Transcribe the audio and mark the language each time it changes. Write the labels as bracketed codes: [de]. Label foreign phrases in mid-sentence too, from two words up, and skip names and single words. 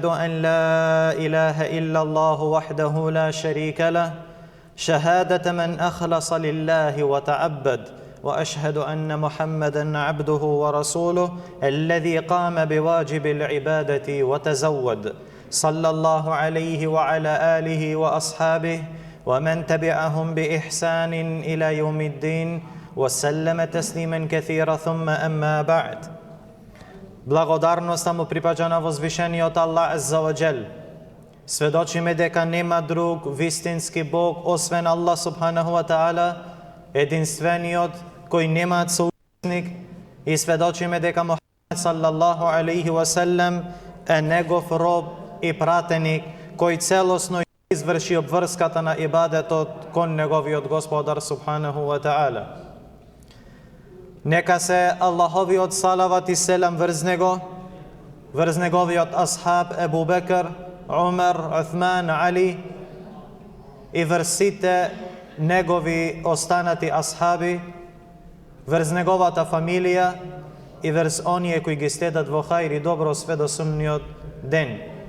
[ar] أن لا إله إلا الله وحده لا شريك له شهادة من أخلص لله وتعبد، وأشهد أن محمدًا عبده ورسوله الذي قام بواجب العبادة وتزود، صلى الله عليه وعلى آله وأصحابه ومن تبعهم بإحسان إلى يوم الدين وسلم تسليما كثيرا. ثم أما بعد. [mk] Благодарноста му припаѓа на возвишениот Аллах [ar] عز وجل. [mk] Сведочиме дека нема друг вистински Бог освен Аллах [ar] سبحانه وتعالى, [mk] единствениот кој немаат соучесник, и сведочиме дека Мухамед [ar] صلى الله عليه وسلم [mk] е негов роб и пратеник кој целосно изврши обврската на ибадетот кон неговиот Господар [ar] سبحانه وتعالى. [mk] Нека се Аллаховиот салават и селам врз неговиот асхаб Ебу Бекр, Умар, Уthman, Али и врз сите негови останати асхаби, врз неговата фамилија и врз оние кои ги следат во хајр и добро све до судниот ден.